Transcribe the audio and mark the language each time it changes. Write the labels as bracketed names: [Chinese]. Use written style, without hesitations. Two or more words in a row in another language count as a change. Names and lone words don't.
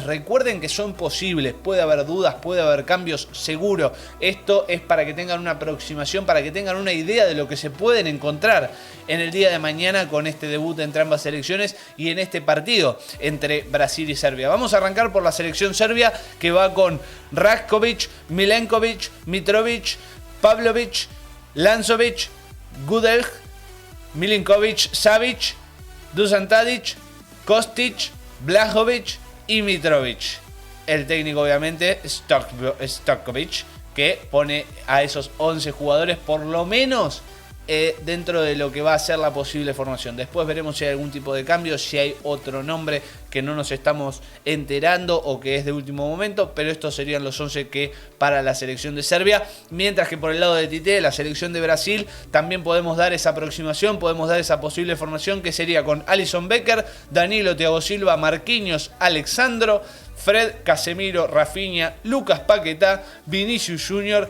[Spanish] Recuerden que son posibles, puede haber dudas, puede haber cambios, seguro. Esto es para que tengan una aproximación, para que tengan una idea de lo que se pueden encontrar en el día de mañana con este debut entre ambas selecciones y en este partido entre Brasil y Serbia. Vamos a arrancar por la selección serbia, que va con Ratkovic, Milenkovic, Mitrovic, Pavlovic, Lanzovic, Gudelj, Milinkovic, Savic, Dusan Tadic, Kostic, Blažević y Mitrovic. El técnico obviamente Stojkovic, que pone a esos 11 jugadores por lo menos dentro de lo que va a ser la posible formación. Después veremos si hay algún tipo de cambio, si hay otro nombre que no nos estamos enterando o que es de último momento, pero estos serían los 11 que para la selección de Serbia, mientras que por el lado de Tite, la selección de Brasil, también podemos dar esa aproximación, podemos dar esa posible formación que sería con Alisson Becker, Danilo, Thiago Silva, Marquinhos, Alexandro, Fred, Casemiro, Rafinha, Lucas Paquetá, Vinicius Jr.